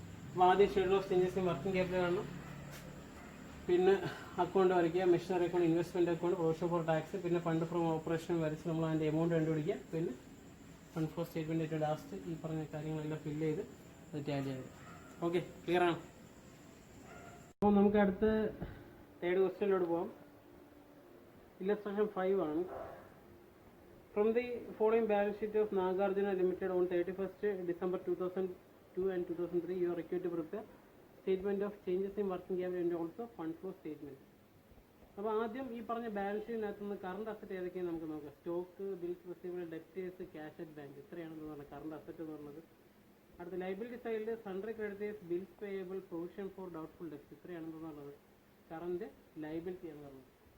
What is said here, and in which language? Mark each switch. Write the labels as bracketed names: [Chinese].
[Malayalam] അപ്പോൾ ആദ്യം schedule of changes in working capital കാണണം. പിന്നെ അക്കൗണ്ട് വരയ്ക്കുക, machinery account, investment account, provision for tax, പിന്നെ ഫണ്ട് ഫ്രം ഓപ്പറേഷൻ വരച്ച് നമ്മൾ അതിൻ്റെ എമൗണ്ട് കണ്ടുപിടിക്കുക. പിന്നെ ഫണ്ട് ഫോർ സ്റ്റേറ്റ്മെന്റ് ഏറ്റവും ലാസ്റ്റ് ഈ പറഞ്ഞ കാര്യങ്ങളെല്ലാം ഫില്ല് ചെയ്ത് അത് ടാലി ചെയ്ത്. ഓക്കെ. ക്ലിയർ ആണ്. അപ്പോൾ നമുക്ക് അടുത്ത് തേർഡ് ക്വസ്റ്റ്യനിലോട്ട് പോകാം. ഇല്ലസ്ട്രേഷൻ 5 ആണ്. [English] From the following balance sheet of Nagarjuna Limited on 31st December 2002 and 2003, you are required to prepare statement of changes in working capital and also fund flow statement. [Malayalam] അപ്പോൾ ആദ്യം ഈ പറഞ്ഞ ബാലൻസ് ഷീറ്റിനകത്ത് നിന്ന് current asset ഏതൊക്കെയാണ് നമുക്ക് നോക്കാം. Stock, bills receivable, debtors, cash at bank, ഇത്രയാണെന്ന് പറഞ്ഞാൽ current asset എന്ന് പറയുന്നത്. അടുത്ത ലൈബിലിറ്റി സൈഡിൽ sundry creditors, bills payable, provision for doubtful ഡെപ്റ്റ്, ഇത്രയാണെന്നുള്ളത് current liability എന്ന് പറയുന്നത്.